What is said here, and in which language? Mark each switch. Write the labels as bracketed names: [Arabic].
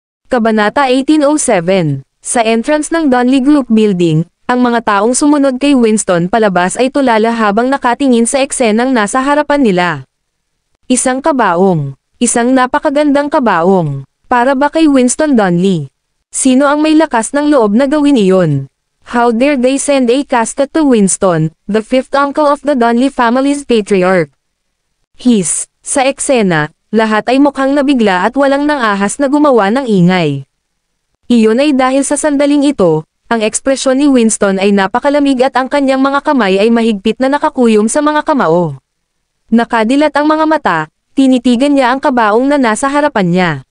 [Filipino] Kabanata 1807. Sa entrance ng Donley Group Building, ang mga taong sumunod kay Winston palabas ay tulala habang nakatingin sa eksenang nasa harapan nila. Isang kabaong. Isang napakagandang kabaong. Para ba kay Winston Donley? Sino ang may lakas ng loob na gawin iyon? [English] How dare they send a casket to Winston, the fifth uncle of the Donley family's patriarch? [Filipino] Sa eksena, lahat ay mukhang nabigla at walang nang-ahas na gumawa ng ingay. Iyon ay dahil sa sandaling ito, ang ekspresyon ni Winston ay napakalamig at ang kanyang mga kamay ay mahigpit na nakakuyom sa mga kamao. Nakadilat ang mga mata, tinitigan niya ang kabaong na nasa harapan niya.